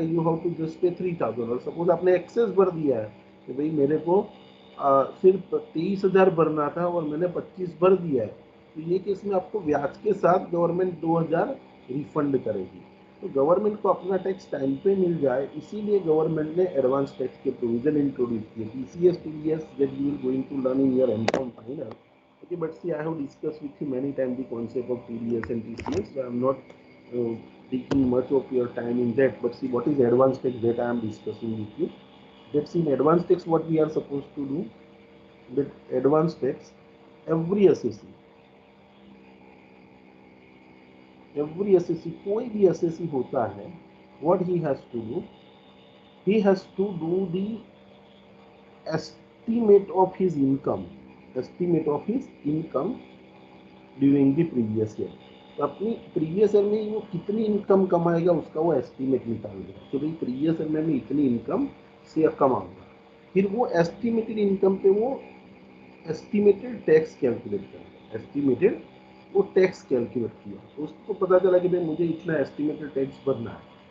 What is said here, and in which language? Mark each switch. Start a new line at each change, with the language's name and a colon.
English: you have to just pay 3,000,
Hindi: और suppose आपने एक्सेस भर दिया है कि भाई मेरे को सिर्फ 23,000 भरना था और मैंने 25 भर दिया है, तो ये केस में आपको ब्याज के साथ गवर्नमेंट 2,000 रिफंड करेगी। तो गवर्नमेंट को अपना टैक्स टाइम पे मिल जाए, इसीलिए गवर्नमेंट ने एडवांस टैक्स के प्रोविजन इंट्रोड्यूस किए, TCS, TDS,
English: That you will going to learn in your MCom final. Okay, but see, I have discussed with you many times the concept of TDS and TCS, so I am not taking much of your time in that. But see, what is advanced tax that I am discussing with you? That's in advanced tax what we are supposed to do. That advanced tax, every assessee, कोई भी assessee होता है, what he has to do, he has to do the estimate of his income during the previous year.
Hindi: तो अपनी previous year में वो कितनी income कमाएगा उसका वो एस्टिमेट निकाल देगा कि भाई प्रीवियस ईयर में मैं इतनी इनकम से कमाऊंगा। फिर वो एस्टिमेटेड इनकम पे वो एस्टिमेटेड टैक्स कैलकुलेट करेगा। एस्टिमेटेड वो टैक्स कैलकुलेट किया तो उसको पता चला कि भाई मुझे इतना एस्टिमेटेड टैक्स भरना है।